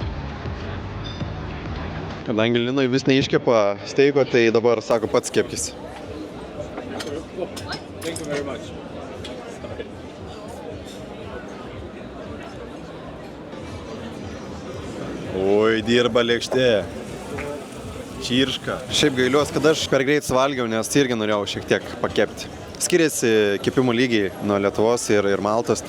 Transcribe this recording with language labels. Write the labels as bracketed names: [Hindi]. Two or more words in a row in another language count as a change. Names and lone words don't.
[Lithuanian] Kadangi Linui vis neiškepa steiko, tai dabar sako pats kepkis. [English] Thank you very much. [Lithuanian] Oi, dirba lėkštė. Čirška. Šiaip gailiuos, kad aš per greit suvalgiau, nes irgi norėjau šiek tiek pakepti. Skiriasi kepimo lygiai nuo Lietuvos ir Maltos.